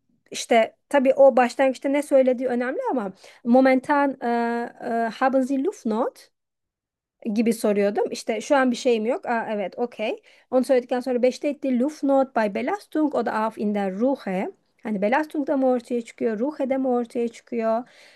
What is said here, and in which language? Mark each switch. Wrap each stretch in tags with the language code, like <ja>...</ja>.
<tr>İşte tabii o başlangıçta ne söylediği önemli ama</tr> <de>momentan haben Sie Lufnot</de> <tr>gibi soruyordum. İşte şu an bir şeyim yok. Aa, evet, okey. Onu söyledikten sonra</tr> <de>besteht die Luftnot bei Belastung oder auf in der Ruhe.</de> <tr>Hani Belastung da mı ortaya çıkıyor, Ruhe de mi ortaya çıkıyor?</tr>